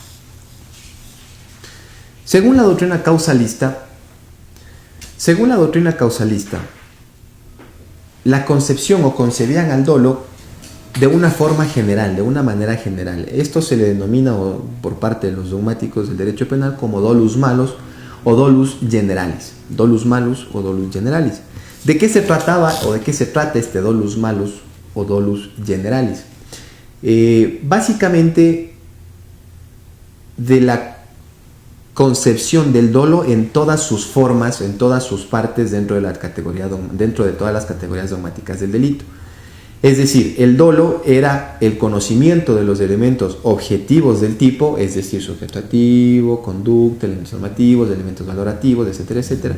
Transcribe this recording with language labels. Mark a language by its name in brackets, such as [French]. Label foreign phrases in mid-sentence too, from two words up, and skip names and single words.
[Spanish] Según la doctrina causalista, la concepción o concebían al dolo de una forma general, de una manera general. Esto se le denomina por parte de los dogmáticos del derecho penal como [Latin] dolus malus [Spanish] o [Latin] dolus generalis. Dolus malus o dolus generalis. [Spanish] ¿De qué se trataba o de qué se trata este [Latin] dolus malus [Spanish] o [Latin] dolus generalis? [Spanish] Básicamente de la concepción del dolo en todas sus formas, en todas sus partes dentro de todas las categorías dogmáticas del delito. Es decir, el dolo era el conocimiento de los elementos objetivos del tipo, es decir, sujeto activo, conducta, elementos normativos, elementos valorativos, etcétera, etcétera.